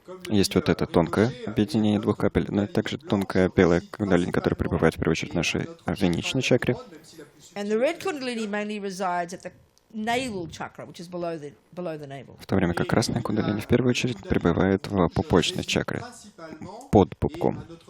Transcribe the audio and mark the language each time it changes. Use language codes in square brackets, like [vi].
[ru] Есть вот это тонкое объединение двух капель, но также тонкая белая кундалини, которая пребывает в первую очередь в нашей венечной чакре. [en] And the red kundalini mainly resides at the navel chakra, which is below the navel. [ru] В то время как красная кундалини в первую очередь пребывает в пупочной чакре, под пупком.